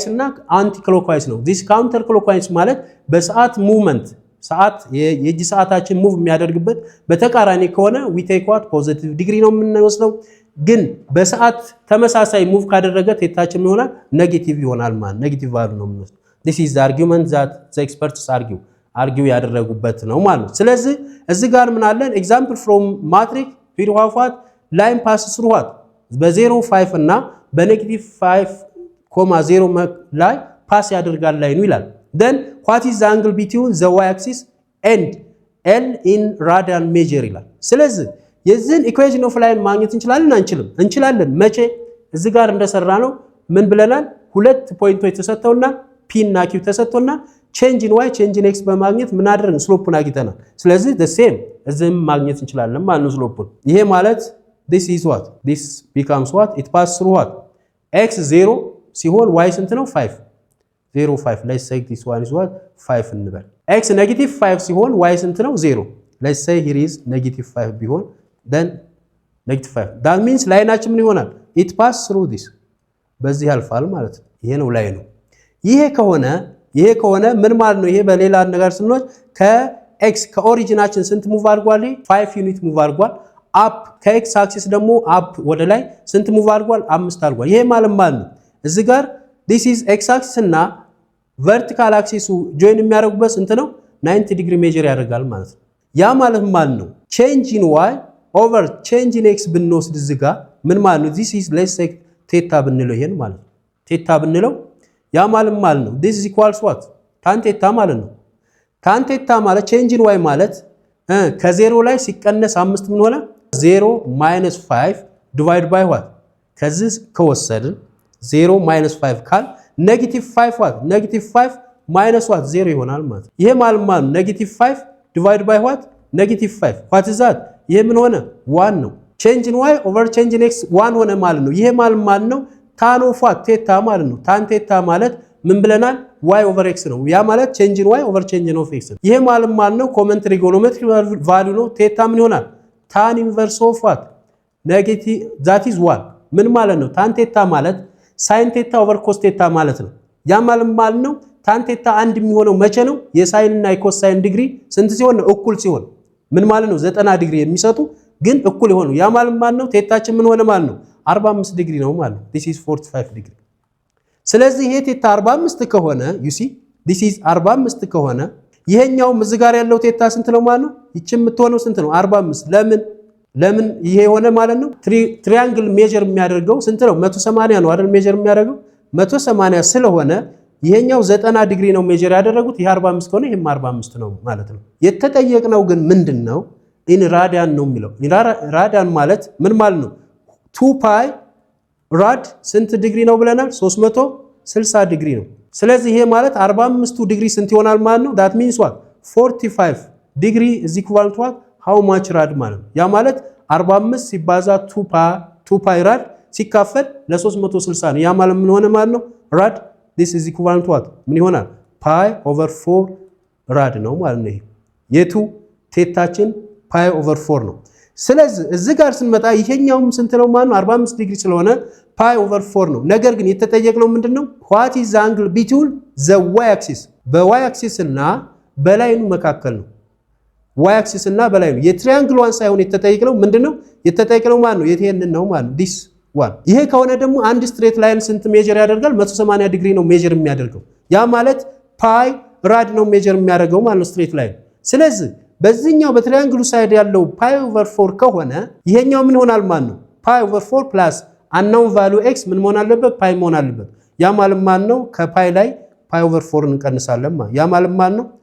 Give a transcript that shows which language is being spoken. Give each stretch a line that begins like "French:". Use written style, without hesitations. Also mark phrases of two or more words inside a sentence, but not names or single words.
Amharic: እና
English: anti clockwise
Amharic: ነው
English: this counter clockwise
Amharic: ማለት በሰዓት ሙቭመንት ሰዓት የእጅ ሰዓታችን ሙቭ የሚያደርግበት በተቃራኒ ከሆነ
English: we take what positive degree
Amharic: ነው የምንወስደው ግን በሰዓት ተመሳሳይ ሙቭ ካደረገ ቴታችን ይሆናል ኔጌቲቭ ይሆናል ማለት
English: negative value
Amharic: ነው የምንወስደው
English: this is the argument that the experts argue
Amharic: ያደረጉበት ነው ማለት ነው ስለዚህ እዚህ ጋር ምን አለን
English: example from matrix we have what line passes through what
Amharic: በ0 5 እና በኔጌቲቭ 5,0 ላይ ፓስ ያደርጋል ላይኑ ይላል
English: then what is the angle between the y axis and l in radian measure
Amharic: ይላል ስለዚህ የዚህን
English: equation of line
Amharic: ማግኘት እንችላለን መቼ እዚህ ጋር እንደሰራ ነው ምን ብለናል ሁለት ፖይንቶች ተሰጥተውና p እና q ተሰጥተውና
English: change in y change in x
Amharic: በማግኘት ምን አደረግን ስሎፑን አግኝተናል ስለዚህ
English: the same
Amharic: እዚህም ማግኘት እንችላለን ማለት ነው ስሎፑን ይሄ ማለት
English: this is what this becomes what it passes through what
Amharic: x 0 ሲሆን y ስንት ነው 5 0 5
English: let's say this one is what
Amharic: 5 እንበል x negative 5 ሲሆን y ስንት ነው 0
English: let's say here is negative 5
Amharic: ቢሆን
English: then negative 5 that means
Amharic: ላይናችን ምን ይሆናል
English: it passes through this
Amharic: በዚህ ያልፋል ማለት ነው ይሄ ነው ላይኑ ይሄ ከሆነ ምን ማለት ነው ይሄ በሌላ ነገር ስንወስድ ከx ከኦሪጂናችን ስንት ሙቭ አድርጓል 5
English: unit move
Amharic: አድርጓል አፕ ከኤክስ አክሲስ ደግሞ አፕ ወደ ላይ ስንት ሙቭ አድርጓል 5 አድርጓል ይሄ ማለት ነው እዚህ ጋር
English: this is x axis
Amharic: እና vertical axis join የሚያደርጉበት ስንት ነው 90
English: degree measure
Amharic: ያደርጋል ማለት ነው ያ ማለት ነው
English: change in y over change in x
Amharic: ብንወስድ እዚህ ጋር ምን ማለት ነው
English: this is let's say theta
Amharic: ብንለው ይሄን ማለት ነው theta ብንለው ያ ማለት ነው
English: this is equals what tan theta
Amharic: ማለት ነው
English: tan theta
Amharic: ማለት
English: change in y
Amharic: ማለት ከ0 ላይ ሲቀነስ 5 ምን ሆነ 0 - 5
English: divide by what
Amharic: ከዚህ ከወሰድን 0 - 5 ካል
English: negative 5 what negative 5 minus what 0
Amharic: ይሆናል ማለት ይሄ ማለት ነው
English: negative 5 divide by what negative 5 what is that
Amharic: ይሄ ምን ሆነ 1 ነው
English: change in y over change in x
Amharic: 1 ሆነ ማለት ነው ይሄ ማለት ነው
English: tan of what theta
Amharic: ማለት ነው
English: tan theta
Amharic: ማለት ምን ብለናል
English: y over x
Amharic: ነው ያ ማለት
English: change in y over change in of x
Amharic: ይሄ ማለት ነው
English: common trigonometric value
Amharic: ነው theta ምን ይሆናል
English: tan inverse of what negative that is 1
Amharic: ምን ማለት ነው
English: tan theta
Amharic: ማለት
English: sin theta over cos theta
Amharic: ማለት ነው ያ ማለት ነው
English: tan theta
Amharic: አንድ የሚሆነው መቼ ነው የሳይን እና የኮሳይን ዲግሪ ስንት ሲሆን ነው እኩል ሲሆን ምን ማለት ነው 90 ዲግሪ የሚሰጡ ግን እኩል ይሆኑ ያ ማለት ነው ቴታችን ምን ሆነ ማለት ነው 45 ዲግሪ ነው ማለት ነው
English: this is 45
Amharic: ዲግሪ ስለዚህ ይሄ ቴታ 45 ከሆነ
English: you see this is 45
Amharic: ከሆነ ይሄኛው እዚህ ጋር ያለው ቴታ ስንት ነው ማለት ነው ይቺ የምትሆነው ስንት ነው 45 ለምን ይሄ ሆነ ማለት ነው ትሪያንግል ሜጀር የሚያደርገው ስንት ነው 180 ነው አይደል ሜጀር የሚያደርገው 180 ስለሆነ ይሄኛው 90 ዲግሪ ነው ሜጀር ያደረጉት ይሄ 45 ከሆነ ይሄም 45 ነው ማለት ነው የተጠየቅነው ግን ምንድነው
English: in radian
Amharic: ነው የሚለው ራዲያን ማለት ምን ማለት ነው 2 ፓይ ራድ ስንት ዲግሪ ነው ብለናል 360 ዲግሪ ነው ስለዚህ ይሄ ማለት 45 ዲግሪ ስንት ይሆናል ማለት ነው
English: that means what
Amharic: 45 ዲግሪ
English: is equal to what how much rad
Amharic: ማለት ያ ማለት 45 ሲባዛ 2
English: pi rad
Amharic: ሲካፈል ለ360 ነው ያ ማለት ምን ሆነ ማለት ነው
English: rad this is equal to what
Amharic: ምን ይሆናል
English: pi over 4 rad
Amharic: ነው ማለት ነው የቱ ቴታችን
English: pi over 4
Amharic: ነው ስለዚህ እዚህ ጋር ስንመጣ ይሄኛው ስንት ነው ማለት ነው 45 ዲግሪ ስለሆነ pi over 4 ነው ነገር ግን የተጠየቅነው ምንድነው
English: what is the angle between the y axis
Amharic: በ
English: y axis
Amharic: እና በላይኑ መካከል ነው
English: y axis
Amharic: እና በላይኑ የትሪያንግል ዋን ሳይሆን የተጠየቅነው ምንድነው የተጠየቅነው ማለት ነው የቴንን ነው ማለት ነው
English: this one
Amharic: ይሄ ከሆነ ደግሞ አንድ
English: straight line
Amharic: ስንት ሜጀር ያደርጋል 180 ዲግሪ ነው ሜጀር የሚያደርገው ያ ማለት
English: pi rad
Amharic: ነው ሜጀር የሚያደርገው ማለት ነው
English: straight line
Amharic: ስለዚህ በዚህኛው በትሪያንግሉ ሳይድ ያለው
English: pi over 4
Amharic: ከሆነ ይሄኛው ምን ይሆናል ማለት ነው
English: pi over 4 plus unknown value x
Amharic: ምን መሆን አለበት pi መሆን አለበት ያ ማለት ነው ከpi ላይ
English: pi over 4
Amharic: እንቀንሳለን ማለት ያ ማለት ነው